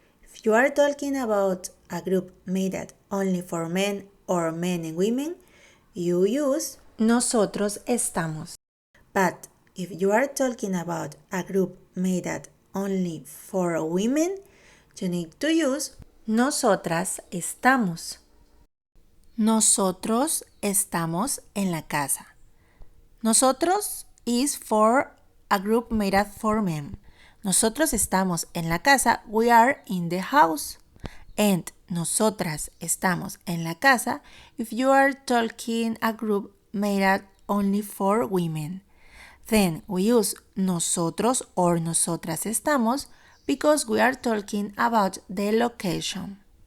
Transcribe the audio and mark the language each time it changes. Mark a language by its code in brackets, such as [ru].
[en] If you are talking about a group made up only for men or men and women, you use nosotros estamos. But if you are talking about a group made up only for women, you need to use nosotras estamos. [es] Nosotros estamos en la casa. [en] Nosotros is for a group made up for men. [es] Nosotros estamos en la casa. [en] We are in the house. And [es] nosotras estamos en la casa [en] if you are talking a group made up only for women. Then we use nosotros or nosotras estamos because we are talking about the location.